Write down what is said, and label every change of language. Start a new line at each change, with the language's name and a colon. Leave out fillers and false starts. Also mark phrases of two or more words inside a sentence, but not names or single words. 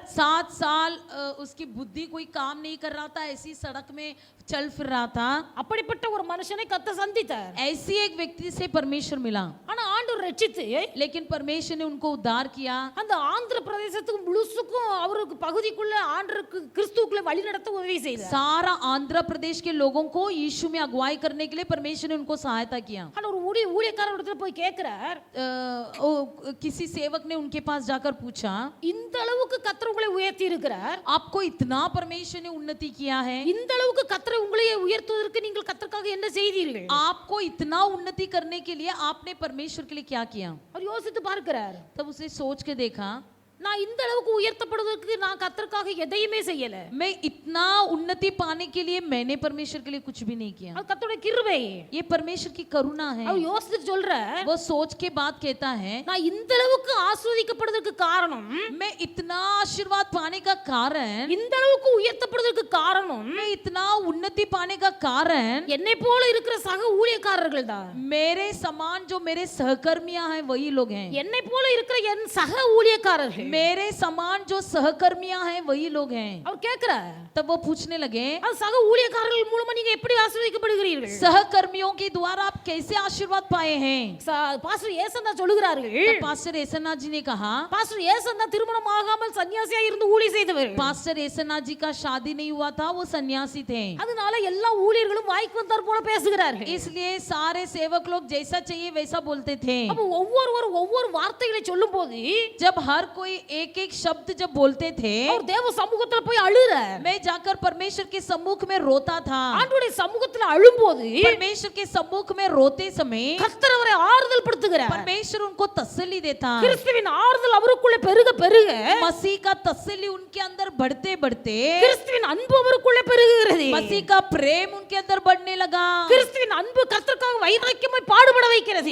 Hindi: 7 साल उसकी बुद्धि कोई काम नहीं कर रहा था, ऐसी सड़क में चल फिर रहा था.
Tamil: அப்படிப்பட்ட ஒரு மனுஷனை கர்த்தர் சந்தித்தார்.
Hindi: ऐसी एक व्यक्ति से परमेश्वर मिला,
Tamil: ஆனா ஆண்டவர் ரட்சித்து
Hindi: लेकिन परमेश्वर ने उनको उद्धार किया.
Tamil: அந்த ஆந்திர பிரதேசத்துக்கு முழுசுக்கும் அவருக்கு பகுதிக்குள்ள ஆண்டருக்கு கிறிஸ்துவுக்குள்ள வழி நடத்த உதவி செய்தார்.
Hindi: सारा आंध्र प्रदेश के लोगों को यीशु में अगुवाई करने के लिए परमेश्वर ने उनको सहायता किया.
Tamil: ஆனா ஒரு ஊழியக்காரர் இடத்துல போய் கேக்குறார்,
Hindi: किसी सेवक ने उनके पास जाकर पूछा,
Tamil: இந்த அளவுக்கு கர்த்தர் உங்களை உயர்த்தி இருக்கிறார்,
Hindi: आपको इतना परमेश्वर ने उन्नति किया है,
Tamil: இந்த அளவுக்கு கர்த்தர் உங்களை உயர்த்துவதற்கு நீங்கள் கர்த்தருக்காக என்ன செய்தீர்கள்?
Hindi: आपको इतना उन्नति करने के लिए आपने परमेश्वर के लिए क्या किया?
Tamil: அவர் யோசித்து பார்க்கிறார்.
Hindi: तब उसे सोच के देखा,
Tamil: நான் இந்த அளவுக்கு உயர்த்தப்படுவதற்கு நான் கர்த்தருக்காக எதையுமே செய்யல.
Hindi: मैं इतना उन्नति पाने के लिए मैंने परमेश्वर के लिए कुछ भी नहीं किया.
Tamil: அது கர்த்தருடைய கிருபை.
Hindi: ये परमेश्वर की करुणा है.
Tamil: அவர் யோசித்து சொல்றார்,
Hindi: वो सोच के बात कहता है,
Tamil: நான் இந்த அளவுக்கு ஆசீர்வதிக்கப்படுவதற்கு காரணம்,
Hindi: मैं इतना आशीर्वाद पाने का कारण,
Tamil: இந்த அளவுக்கு உயர்த்தப்படுவதற்கு காரணம்
Hindi: मैं इतना उन्नति पाने का कारण
Tamil: என்னை போல இருக்கிற சக ஊழியக்காரர்கள் தான்.
Hindi: मेरे समान जो मेरे सहकर्मियां हैं वही लोग हैं.
Tamil: என்னை போல இருக்கிற என் சக ஊழியக்காரர்கள்.
Hindi: मेरे समान जो सहकर्मियां हैं वही लोग हैं.
Tamil: அவர் கேக்குறார்,
Hindi: तब वो पूछने लगे,
Tamil: அது சக ஊழியக்காரர்கள் மூலமா நீங்க எப்படி ஆசீர்வதிக்கப்படுகிறீர்கள்?
Hindi: सहकर्मियों के द्वारा आप कैसे आशीर्वाद पाए हैं?
Tamil: பாஸ்டர் ஏசன்னா சொல்லுகிறார்கள்,
Hindi: तब पास्टर एसन्ना जी ने कहा,
Tamil: பாஸ்டர் ஏசன்னா திருமணம் ஆகாமல் சன்னியாசியா இருந்து ஊழியம் செய்தவர்.
Hindi: पास्टर एसन्ना जी का शादी नहीं हुआ था, वो सन्यासी थे.
Tamil: அதனால எல்லா ஊழியர்களும் வாய்க்கு வந்தார் போல பேசுகிறார்கள்.
Hindi: इसलिए सारे सेवक लोग जैसा चाहिए वैसा बोलते थे.
Tamil: அப்ப ஒவ்வொருவரும் ஒவ்வொரு வார்த்தைகளை சொல்லும்போது
Hindi: जब हर कोई एक एक शब्द जब बोलते थे,
Tamil: அவர் தேவ சமூகத்துல போய் அழுறார்.
Hindi: मैं जाकर परमेश्वर के सम्मुख में रोता था.
Tamil: ஆண்டவருடைய சமூகத்துல அழும்போது
Hindi: परमेश्वर के सम्मुख में रोते समय
Tamil: கர்த்தர் அவரை ஆறுதல் படுத்துகிறார்.
Hindi: परमेश्वर उनको तसल्ली देता.
Tamil: கிறிஸ்துவின் ஆறுதல் அவருக்குள்ள பெருக பெருக
Hindi: मसीह का तसल्ली उनके अंदर बढ़ते बढ़ते
Tamil: கிறிஸ்துவின் அன்பு அவருக்குள்ள பெருகுகிறது.
Hindi: मसीह का प्रेम उनके अंदर बढ़ने लगा.
Tamil: கிறிஸ்துவின் அன்பு கர்த்தருக்காக வைராக்கியமாய் பாடுபட வைக்கிறது.